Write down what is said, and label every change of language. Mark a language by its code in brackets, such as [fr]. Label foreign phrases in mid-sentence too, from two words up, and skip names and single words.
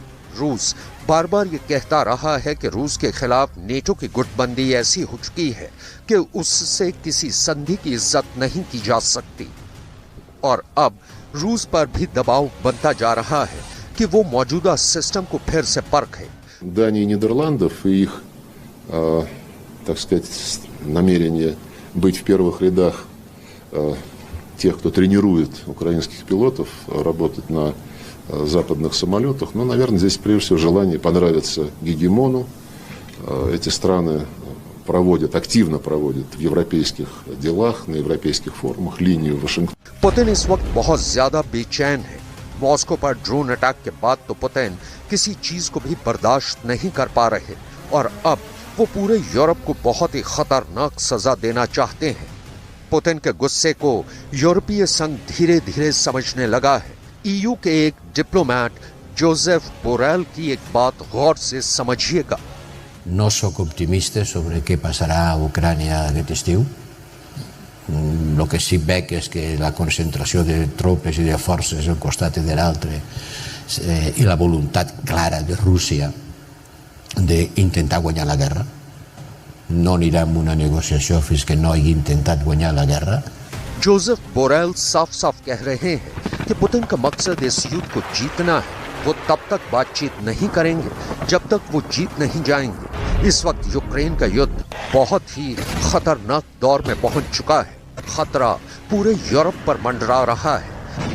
[hi] रूस बार बार ये कहता रहा है कि रूस के खिलाफ नेटो की गुटबंदी ऐसी हो चुकी है कि उससे किसी संधि की इज्जत नहीं की जा सकती और अब रूस पर भी दबाव बनता जा रहा है कि वो मौजूदा सिस्टम को फिर से परखे। [ru] Дании и Нидерландов и их, так сказать, намерение быть в первых рядах тех, кто тренирует украинских пилотов работать на западных самолетах. Но, наверное, здесь прежде всего желание понравиться гегемону. Эти страны активно проводят в европейских делах, на европейских форумах линию Вашингтон. [hi] पुतिन इस वक्त बहुत ज्यादा बेचैन है। मॉस्को पर ड्रोन अटैक के बाद तो पुतिन किसी चीज को भी बर्दाश्त नहीं कर पा रहे और अब वो पूरे यूरोप को बहुत ही खतरनाक सजा देना चाहते हैं। पुतिन के गुस्से को यूरोपीय संघ धीरे धीरे समझने लगा है। ईयू के एक डिप्लोमेट जोसेफ बोरेल की एक बात गौर से समझिएगा। [ca] No soc optimista sobre què passarà a Ucrània aquest estiu. El que sí veig és que la concentració de tropes i de forces d'un costat i de l'altre i la voluntat clara de Rússia d'intentar guanyar la guerra. No anirà en una negociació fins que no hagi intentat guanyar la guerra. [hi] जोसेफ बोरेल साफ साफ कह रहे हैं कि पुतिन का मकसद इस युद्ध को जीतना है। वो तब तक बातचीत नहीं करेंगे जब तक वो जीत नहीं जाएंगे। इस वक्त यूक्रेन का युद्ध बहुत ही खतरनाक दौर में पहुंच चुका है। खतरा पूरे यूरोप पर मंडरा रहा है।